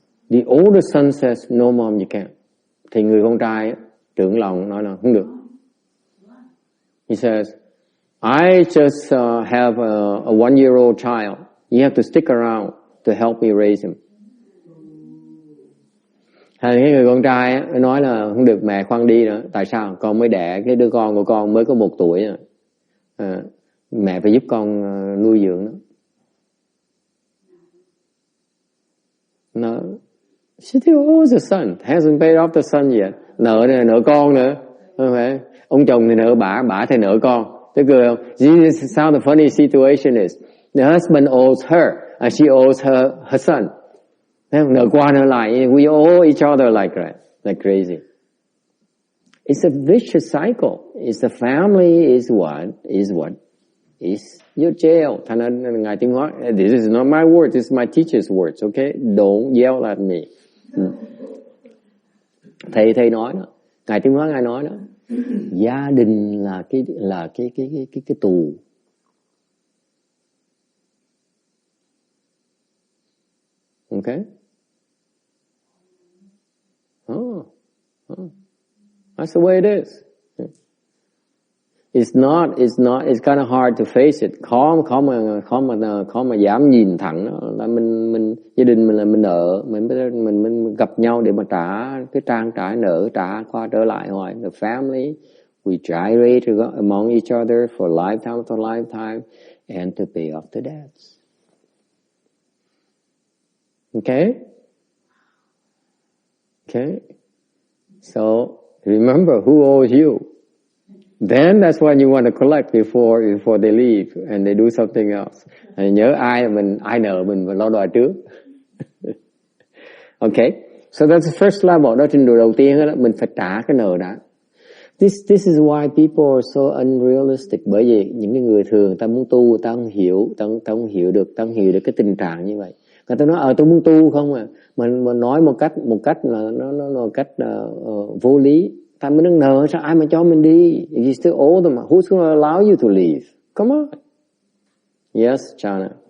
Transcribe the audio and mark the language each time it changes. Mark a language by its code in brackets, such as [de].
[en] The older son says, no mom, you can't. [vi] Thì người con trai trưởng lòng nói là không được. [en] He says, I just have a 1-year-old child. You have to stick around to help me raise him. [vi] Hay cái người con trai nói là không được, mẹ khoan đi nữa. Tại sao? Con mới đẻ cái đứa con của con mới có 1 tuổi rồi. Mẹ phải giúp con nuôi dưỡng nó. [en] No. She still owes the son. Hasn't paid off the son yet. [vi] Nợ này, nợ con nữa. Không phải. Ông chồng thì nợ bả thì nợ con. Thế cười không? [en] This is how the funny situation is. The husband owes her and she owes her son. [vi] Nợ qua nợ lại. [en] We owe each other like crazy. It's a vicious cycle. It's the family is what is your jail. [vi] Thành ra [en] Ngài Tiến Hóa, this is not my words, this is my teacher's words, okay? Don't yell at me. [vi] Thầy nói đó, Ngài Tiến Hóa Ngài nói đó, gia đình là cái tù. [en] Okay? That's the way it is. It's kind of hard to face it. [vi] Khó mà dám nhìn thẳng đó. Là mình gia đình mình là mình nợ, mình gặp nhau để mà trả nợ, trả qua trở lại hoài. [en] The family, we gyrate among each other for lifetime after lifetime and to pay off the debts. Okay? So remember who owes you. Then that's when you want to collect before they leave and they do something else. [vi] Nhớ ai nợ mình và lo đòi trước. [en] Okay, so that's the first level. [vi] Đó trình độ đầu tiên đó, mình phải trả cái nợ đã. [en] This is why people are so unrealistic. [vi] Bởi vì những cái người thường ta muốn tu, ta không hiểu được cái tình trạng như vậy. Người ta nói tôi muốn tu không à, mình nói một cách là nó vô lý. Ta mới đang nợ, sao ai mà cho mình đi? [en] If you still owe them, who's going to allow you to leave? Come on. Yes, Chana.